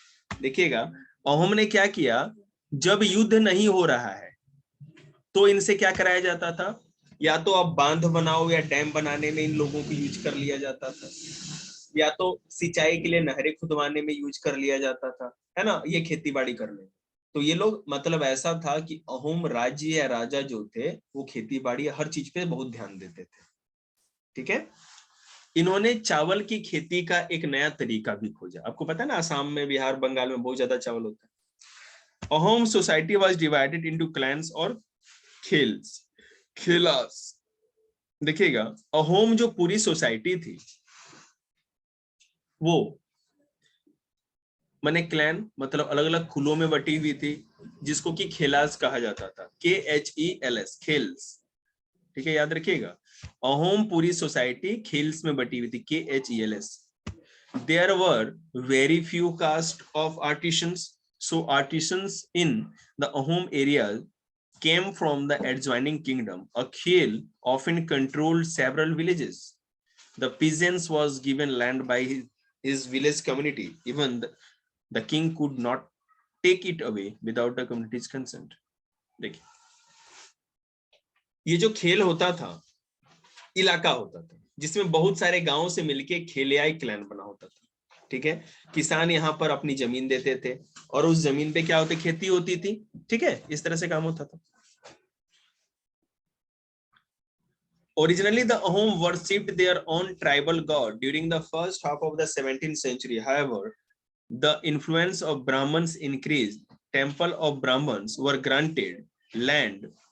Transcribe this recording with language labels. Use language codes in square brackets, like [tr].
[hi] देखिएगा अहोम ने क्या किया, जब युद्ध नहीं हो रहा है तो इनसे क्या कराया जाता था? या तो आप बांध बनाओ या डैम बनाने में इन लोगों को यूज कर लिया जाता था, या तो सिंचाई के लिए नहरें खुदवाने में यूज कर लिया जाता था, है ना, ये खेती बाड़ी करने। तो ये लोग, मतलब ऐसा था कि अहोम राज्य या राजा जो थे वो खेती बाड़ी हर चीज पे बहुत ध्यान देते थे, ठीक है। इन्होंने चावल की खेती का एक नया तरीका भी खोजा। आपको पता है ना, असम में, बिहार, बंगाल में बहुत ज्यादा चावल होता है। Ahom [en] society was divided into clans [hi] और खेल्स, खेलास। देखिएगा अहोम जो पूरी सोसाइटी थी वो माने क्लैन, मतलब अलग अलग कुलों में बटी हुई थी, जिसको कि खेलास कहा जाता था, KHELS, खेल्स, ठीक है, याद रखिएगा। अहोम पूरी सोसाइटी खेल्स में बटी हुई थी, KHELS। [en] There were very few caste of artisans, so artisans in the Ahom area came from the adjoining kingdom. A khel often controlled several villages. The peasants was given land by his village community. Even the king could not take it away without the community's consent. [hi] देखिए ये जो खेल होता था, इलाका होता था जिसमें बहुत सारे गांवों से मिलके खेलियाई क्लैन बना होता था, ठीक है। किसान यहाँ पर अपनी जमीन देते थे और उस जमीन पे क्या होती, खेती होती थी, ठीक है, इस तरह से काम होता था। [en] Originally, the Ahom worshipped their own tribal god during the first half of the 17th century. However, the influence of Brahmins increased. Temple of Brahmins were granted land.